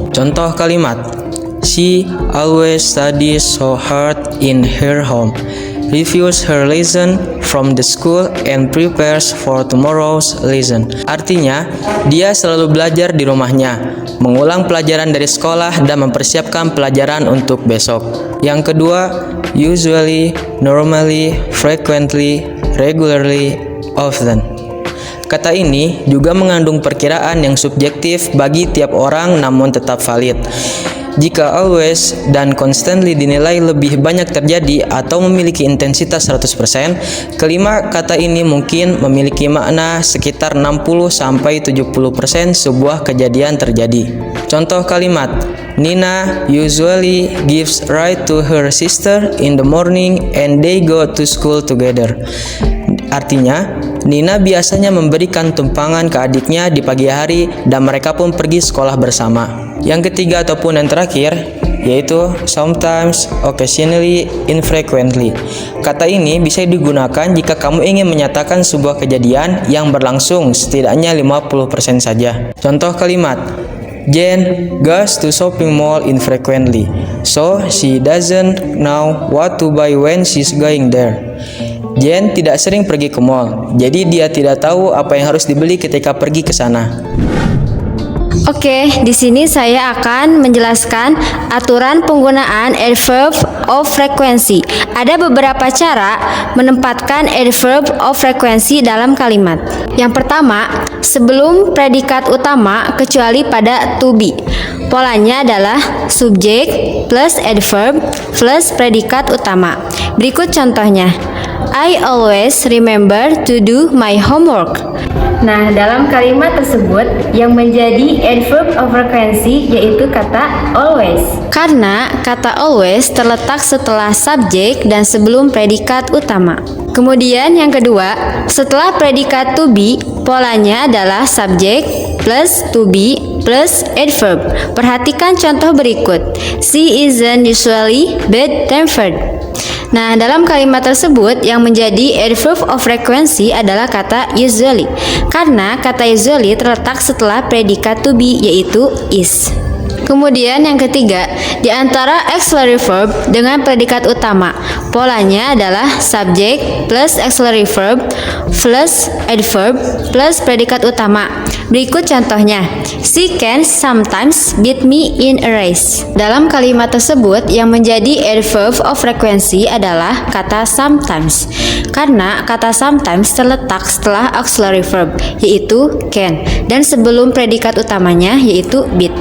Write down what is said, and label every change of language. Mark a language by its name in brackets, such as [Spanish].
[Indonesian] Contoh kalimat, [English] she always studies so hard in her home, reviews her lesson from the school and prepares for tomorrow's lesson. [Indonesian] Artinya, dia selalu belajar di rumahnya, mengulang pelajaran dari sekolah dan mempersiapkan pelajaran untuk besok. Yang kedua, [English] usually, normally, frequently, regularly, often. [Indonesian] Kata ini juga mengandung perkiraan yang subjektif bagi tiap orang namun tetap valid. Jika always dan constantly dinilai lebih banyak terjadi atau memiliki intensitas 100%, kelima kata ini mungkin memiliki makna sekitar 60-70% sebuah kejadian terjadi. Contoh kalimat, [English] Nina usually gives ride to her sister in the morning and they go to school together. [Indonesian] Artinya, Nina biasanya memberikan tumpangan ke adiknya di pagi hari dan mereka pun pergi sekolah bersama. Yang ketiga ataupun yang terakhir, yaitu sometimes, occasionally, infrequently. Kata ini bisa digunakan jika kamu ingin menyatakan sebuah kejadian yang berlangsung setidaknya 50% saja. Contoh kalimat, [English] Jane goes to shopping mall infrequently, so she doesn't know what to buy when she's going there. [Indonesian] Jane tidak sering pergi ke mall, jadi dia tidak tahu apa yang harus dibeli ketika pergi ke sana. Oke, di sini saya akan menjelaskan aturan penggunaan adverb of frequency. Ada beberapa cara menempatkan adverb of frequency dalam kalimat. Yang pertama, sebelum predikat utama kecuali pada to be. Polanya adalah subjek plus adverb plus predikat utama. Berikut contohnya. [English] I always remember to do my homework. [Indonesian] Nah, dalam kalimat tersebut yang menjadi adverb of frequency yaitu kata always. Karena kata always terletak setelah subjek dan sebelum predikat utama. Kemudian yang kedua, setelah predikat to be, polanya adalah subjek plus to be plus adverb. Perhatikan contoh berikut. [English] She isn't usually bad-tempered. [Indonesian] Nah, dalam kalimat tersebut yang menjadi adverb of frequency adalah kata usually. Karena kata usually terletak setelah predikat to be yaitu is. Kemudian yang ketiga, di antara auxiliary verb dengan predikat utama, polanya adalah subject plus auxiliary verb plus adverb plus predikat utama. Berikut contohnya, [English] she can sometimes beat me in a race. [Indonesian] Dalam kalimat tersebut yang menjadi adverb of frequency adalah kata sometimes. Karena kata sometimes terletak setelah auxiliary verb yaitu can dan sebelum predikat utamanya yaitu beat.